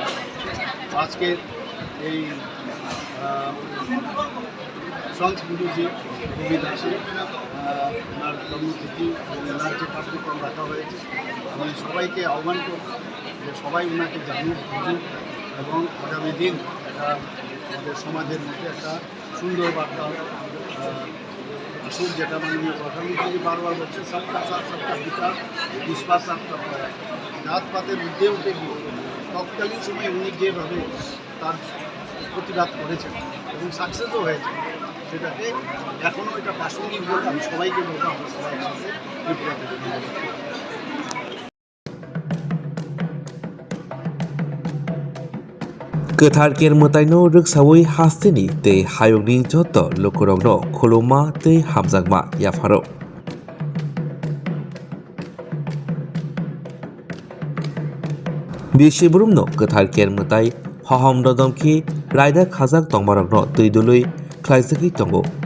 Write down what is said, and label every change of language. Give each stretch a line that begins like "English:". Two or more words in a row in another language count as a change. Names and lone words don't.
Bangla: আজকের এই সংস্কৃতি কোভিড আছে ওনার কর্মসূচি ওনার যে কার্যক্রম রাখা হয়েছে, আমি সবাইকে আহ্বান করব যে সবাই ওনাকে জানুক, বুঝুক এবং আগামী দিন একটা আমাদের সমাজের মধ্যে একটা সুন্দর বার্তা আসুক, যেটা মাননীয় প্রধানমন্ত্রী বারবার বলছেন
Hindi: सबका साथ सबका विकास, विश्वास सबका प्रयास।
Bangla: জাতপাতের মধ্যে উঠে গিয়ে তৎকালীন সময় উনি যেভাবে তার প্রতিবাদ করেছেন এবং সাকসেসও হয়েছে, সেটাকে এখনও এটা প্রাসঙ্গিক বলে আমি সবাইকে বলবো আমরা সবাই একসাথে বিপ্লব
Kok Borok: गोथार केर मोताइनो रोगसावै हास्तेनि तै हायगनि जत लोकरगनो खुलुमा तै हामजागमा याफारो बिसिब्रुमनो गोथार केर मोताइ हहम ददमखि रायदा खाजाक तंबारगनो तैदुलै ख्लाइसखै तंगो